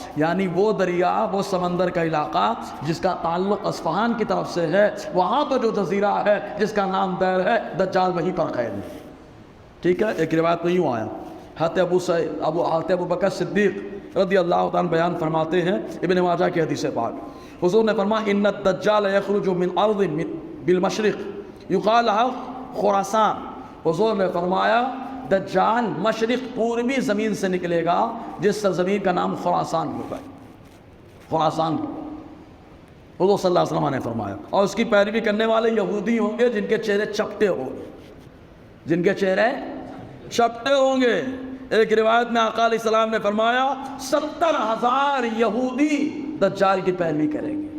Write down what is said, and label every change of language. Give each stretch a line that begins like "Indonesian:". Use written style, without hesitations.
Urdu: یعنی وہ دریا، وہ سمندر کا علاقہ جس کا تعلق اصفہان کی طرف سے ہے، وہاں پر جو جزیرہ ہے جس کا نام دیر ہے، دجال وہیں پر قید ہے. ٹھیک ہے. ایک روایت میں یوں آیا حضرت ابو بکر صدیق رضی اللہ عنہ بیان فرماتے ہیں ابن ماجہ کی حدیث پاک. حضور نے فرمایا
Arabic: ان الدجال یخرج من ارض بالمشرق یقال لها خراسان.
Urdu: حضور نے فرمایا دجال مشرق پوربی زمین سے نکلے گا جس سرزمین کا نام خراسان ہوگا. خراسان حضور صلی اللہ علیہ وسلم نے فرمایا. اور اس کی پیروی کرنے والے یہودی ہوں گے جن کے چہرے چپٹے ہوں گے. جن کے چہرے چپٹے ہوں گے. ایک روایت میں آقا علیہ السلام نے فرمایا 70,000 یہودی دجال کی پیروی کریں گے.